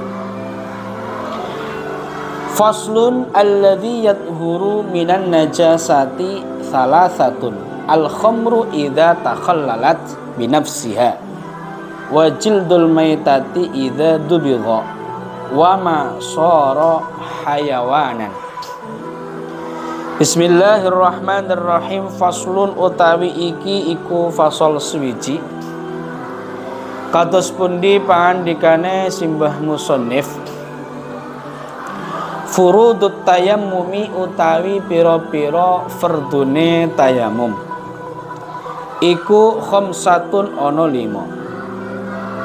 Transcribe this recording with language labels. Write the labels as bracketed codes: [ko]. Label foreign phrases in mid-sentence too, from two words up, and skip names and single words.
[ar] فصل الذي يطهر من النجاسة ثلاثة. الخمر إذا تخللت بنفسها وجلد الميتة إذا دبغ وما صار حيوانا. بسم الله الرحمن الرحيم. [jv] Faslun utawi iki iku fasol swiji. Kados pundi pangandikane simbah musannif. [ar] فروض التيمم [jv] utawi piro-piro fardune tayamum iku khamsatun ono 5.